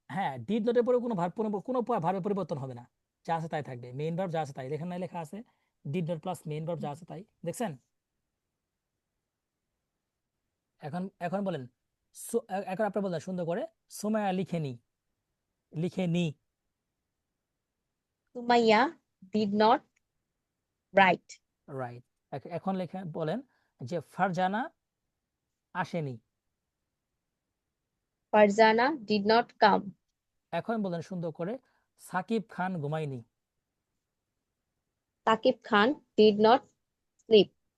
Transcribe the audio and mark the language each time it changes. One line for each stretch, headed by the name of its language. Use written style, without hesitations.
Bangla: হ্যাঁ, ডিড নটের পরে কোনো ভার্বের পরিবর্তন হবে না। যা আছে তাই থাকবে, মেইন ভার্ব যা আছে তাই, লেখা নাই লেখা আছে did not plus main verb যা আছে তাই, দেখছেন? এখন এখন বলেন, এখন আপনি বলেন সুন্দর করে, Sumaiya লিখেনি, লিখেনি। Sumaiya
English: did not write.
Bangla: Right. এখন লেখা বলেন যে ফারজানা আসেনি।
English: Farzana did not come.
Bangla: এখন বলেন সুন্দর করে, Shakib Khan ঘুমায়নি।
English: Sakib Khan did not sleep.